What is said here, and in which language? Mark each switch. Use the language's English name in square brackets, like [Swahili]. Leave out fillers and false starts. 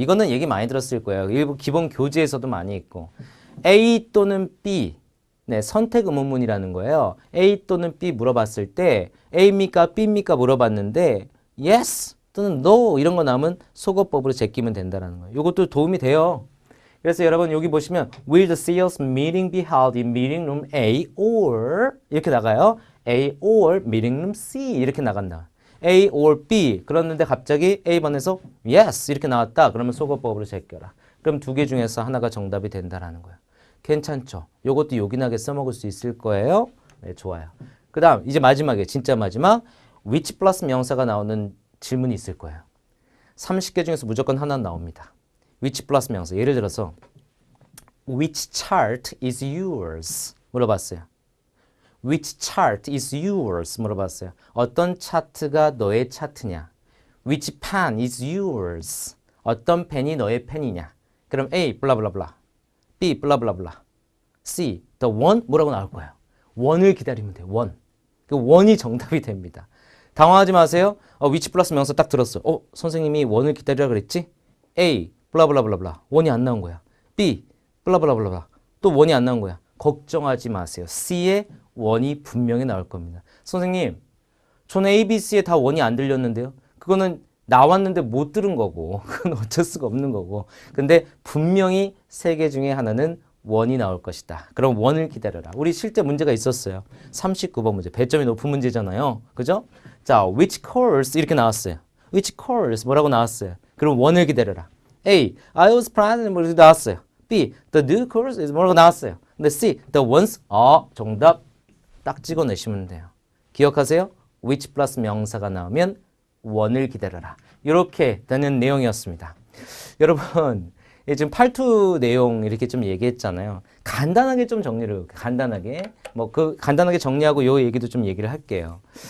[Korean] 이거는 얘기 많이 들었을 거예요. 일부 기본 교재에서도 많이 있고 A 또는 B 네, 선택 의문문이라는 거예요. A 또는 B 물어봤을 때 A입니까 B입니까 물어봤는데 yes 또는 no 이런 거 나오면 속어법으로 제끼면 된다는 거예요. 이것도 도움이 돼요. 그래서 여러분 여기 보시면 [English] Will the sales meeting be held in meeting room A or [Korean] 이렇게 나가요. [English] A or meeting room C [Korean] 이렇게 나간다. A or B 그랬는데 갑자기 A번에서 yes 이렇게 나왔다. 그러면 속어법으로 제껴라. 그럼 두 개 중에서 하나가 정답이 된다라는 거예요. 괜찮죠? 요것도 요긴하게 써먹을 수 있을 거예요. 네, 좋아요. 그 다음 이제 마지막에 진짜 마지막 which 플러스 명사가 나오는 질문이 있을 거예요. 30개 중에서 무조건 하나 나옵니다. which 플러스 명사. 예를 들어서 [English] which chart is yours? [Korean] 물어봤어요. [English] which chart is yours? 물어봤어요. [Korean] 어떤 차트가 너의 차트냐? [English] which pen is yours? [Korean] 어떤 펜이 너의 펜이냐? 그럼 A 블라블라블라 B 블라블라블라 C the one 뭐라고 나올 거예요. 원을 기다리면 돼요. 원. 그 원이 정답이 됩니다. 당황하지 마세요. which 플러스 명사 딱 들었어. 선생님이 원을 기다리라 그랬지? A 블라블라블라블라 원이 안 나온 거야. B 블라블라블라 또 원이 안 나온 거야. 걱정하지 마세요. C에 원이 분명히 나올 겁니다. 선생님 저는 A, B, C에 다 원이 안 들렸는데요. 그거는 나왔는데 못 들은 거고 그건 어쩔 수가 없는 거고 근데 분명히 세 개 중에 하나는 원이 나올 것이다. 그럼 원을 기다려라. 우리 실제 문제가 있었어요. 39번 문제. 배점이 높은 문제잖아요. 그죠? 자, which course 이렇게 나왔어요. which course 뭐라고 나왔어요. 그럼 원을 기다려라. [English] A, I was planning [Korean] 뭐라고 나왔어요. [English] B, the new course is 뭐라고 나왔어요. [Korean] 근데 C, the ones 정답 딱 찍어내시면 돼요. 기억하세요? which 플러스 명사가 나오면 원을 기다려라. 이렇게 되는 내용이었습니다. 여러분 지금 8투 내용 이렇게 좀 얘기했잖아요. 간단하게 좀 정리를 간단하게 간단하게 정리하고 요 얘기도 좀 얘기를 할게요.